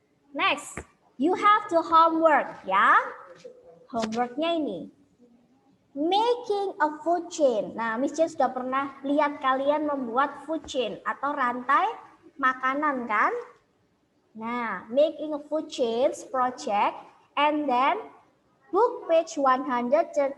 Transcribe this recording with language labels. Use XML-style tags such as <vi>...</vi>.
<en>Next, you have to homework ya.</en> <id>Homeworknya ini.</id> <en>Making a food chain.</en> <id>Nah, Miss Jen sudah pernah lihat kalian membuat food chain atau rantai makanan kan?</id> <en>Nah, making a food chain project, and then book page 137.</en>